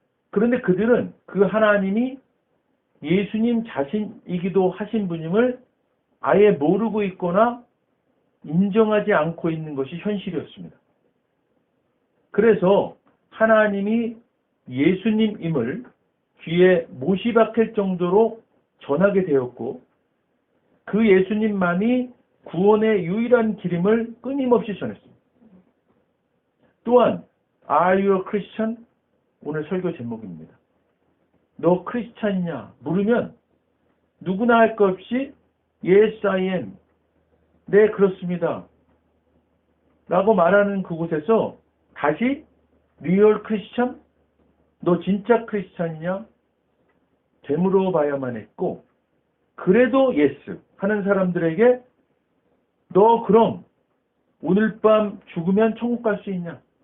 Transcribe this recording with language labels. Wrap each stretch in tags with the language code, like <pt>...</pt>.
<ko>그런데 그들은 그 하나님이 예수님 자신이기도 하신 분임을 아예 모르고 있거나 인정하지 않고 있는 것이 현실이었습니다. 그래서 하나님이 예수님임을 귀에 못이 박힐 정도로 전하게 되었고 그 예수님만이 구원의 유일한 길임을 끊임없이 전했습니다.</ko> <en>또한 Are you a Christian?</en> <ko>오늘 설교 제목입니다. 너 크리스찬이냐? 물으면 누구나 할 것 없이</ko> <en>Yes, I am.</en> <ko>네, 그렇습니다. 라고 말하는 그곳에서 다시 리얼 크리스찬? 너 진짜 크리스찬이냐? 되물어 봐야만 했고, 그래도 예스 하는 사람들에게 너 그럼 오늘 밤 죽으면 천국 갈 수 있냐?</ko>